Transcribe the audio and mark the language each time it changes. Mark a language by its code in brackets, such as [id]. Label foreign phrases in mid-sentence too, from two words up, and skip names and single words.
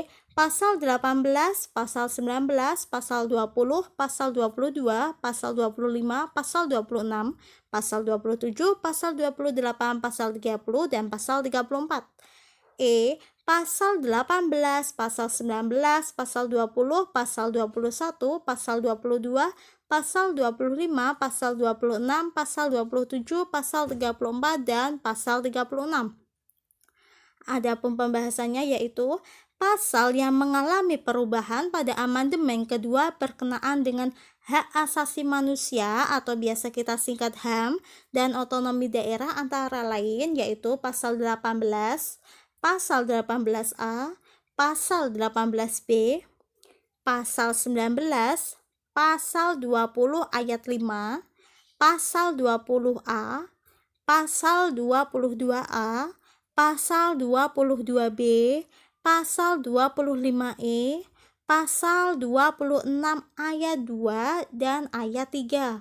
[id] Pasal 18, Pasal 19, Pasal 20, Pasal 22, Pasal 25, Pasal 26, Pasal 27, Pasal 28, Pasal 30, dan Pasal 34. E. Pasal 18, Pasal 19, Pasal 20, Pasal 21, Pasal 22, Pasal 25, Pasal 26, Pasal 27, Pasal 34, dan Pasal 36. Adapun pembahasannya yaitu pasal yang mengalami perubahan pada amandemen kedua berkenaan dengan hak asasi manusia atau biasa kita singkat HAM dan otonomi daerah antara lain yaitu pasal 18, pasal 18A, pasal 18B, pasal 19, pasal 20 ayat 5, pasal 20A, pasal 22A, pasal 22B, pasal 25E, Pasal 26 ayat 2 dan ayat 3.